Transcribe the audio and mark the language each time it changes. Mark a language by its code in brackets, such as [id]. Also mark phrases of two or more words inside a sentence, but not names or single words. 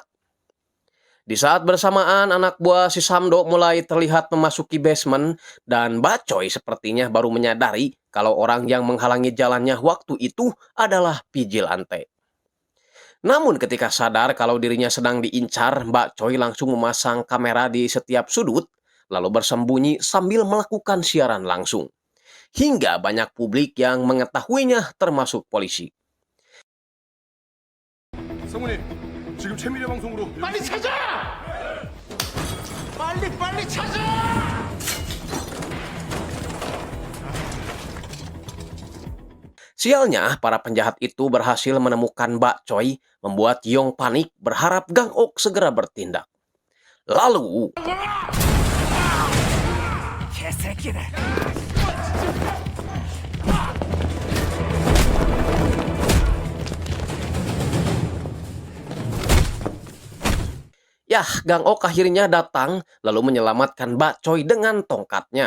[id] Di saat bersamaan, anak buah si Samdo mulai terlihat memasuki basement, dan Bacoy sepertinya baru menyadari kalau orang yang menghalangi jalannya waktu itu adalah Vigilante. Namun ketika sadar kalau dirinya sedang diincar, Mbak Choi langsung memasang kamera di setiap sudut, lalu bersembunyi sambil melakukan siaran langsung. Hingga banyak publik yang mengetahuinya termasuk polisi. [ko] 성훈이, 지금 최미래 방송으로 빨리 찾아! 빨리 찾아! [id] Sialnya, para penjahat itu berhasil menemukan Mbak Choi, membuat Yong panik berharap Gang Ok segera bertindak. Lalu, Gang Ok akhirnya datang lalu menyelamatkan Mbak Choi dengan tongkatnya.